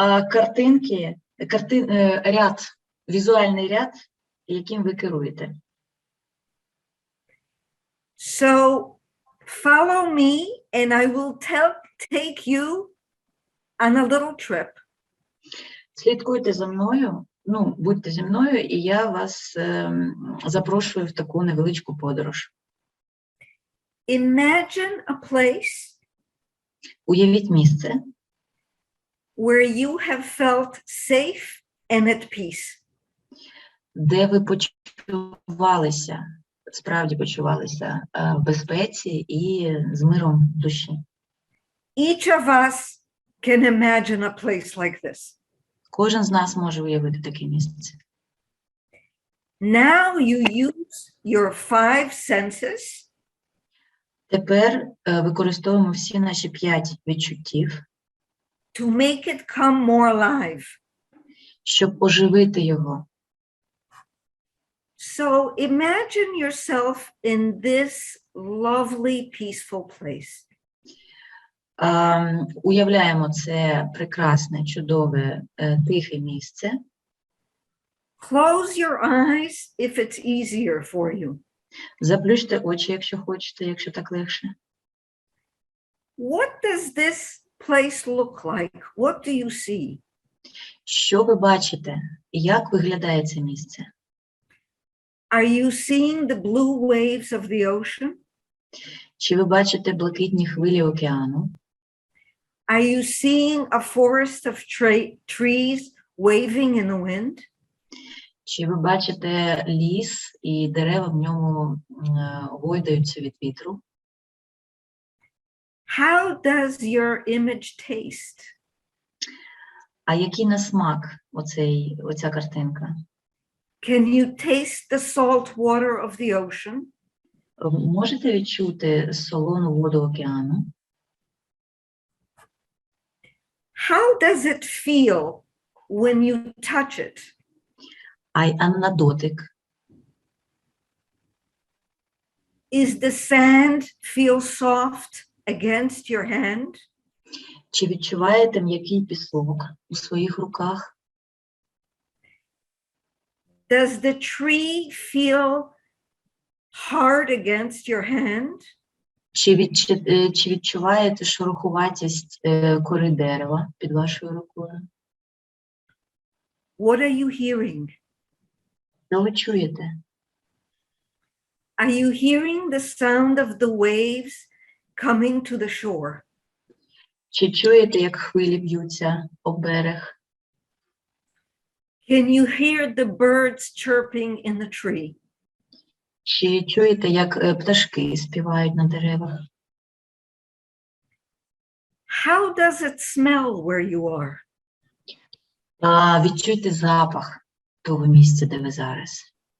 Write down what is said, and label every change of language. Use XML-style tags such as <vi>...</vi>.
<uk>Картинки, ряд, візуальний ряд, яким ви керуєте.</uk> <en>So follow me and I will take you on a little trip.</en> <uk>Слідкуйте за мною, будьте зі мною, і я вас запрошую в таку невеличку подорож.</uk> <en>Imagine a place</en> <uk>Уявіть місце,</uk> <en>where you have felt safe and at peace.</en> <uk>де ви почувалися, справді почувалися в безпеці і з миром душі.</uk> <en>Each of us can imagine a place like this.</en> <uk>Кожен з нас може уявити таке місце.</uk> <en>Now you use your 5 senses</en> <uk>Тепер використовуємо всі наші 5 відчуттів,</uk> <en>to make it come more alive.</en> <uk>щоб оживити його.</uk> <en>So imagine yourself in this lovely, peaceful place.</en> <uk>Уявляємо це прекрасне, чудове, тихе місце.</uk> <en>Close your eyes if it's easier for you.</en> <uk>Заплющте очі, якщо хочете, якщо так легше.</uk> <en>What does this place look like? What do you see?</en> <uk>Що ви бачите? Як виглядає це місце?</uk> <en>Are you seeing the blue waves of the ocean?</en> <uk>Чи ви бачите блакитні хвилі океану?</uk> <en>Are you seeing a forest of trees waving in the wind?</en> <uk>Чи ви бачите ліс і дерева в ньому гойдаються від вітру?</uk> <en>How does your image taste?</en> <uk>А який на смак оця картинка?</uk> <en>Can you taste the salt water of the ocean?</en> <uk>Можете відчути солону воду океану?</uk> <en>How does it feel when you touch it?</en> <uk>А на дотик?</uk> <en>Is the sand feel soft against your hand?</en> <uk>Чи відчуваєте м'який пісок у своїх руках?</uk> <en>Does the tree feel hard against your hand?</en> <uk>Чи відчуваєте шероховатість кори дерева під вашою рукою?</uk> <en>What are you hearing?</en> <uk>Що ви чуєте?</uk> <en>Are you hearing the sound of the waves coming to the shore?</en> <uk>Чи чуєте, як хвилі б'ються об берег?</uk> <en>Can you hear the birds chirping in the tree?</en> <uk>Чи чуєте, як пташки співають на деревах?</uk> <en>How does it smell where you are?</en> <uk>Відчуйте запах того місця, де ви зараз.</uk>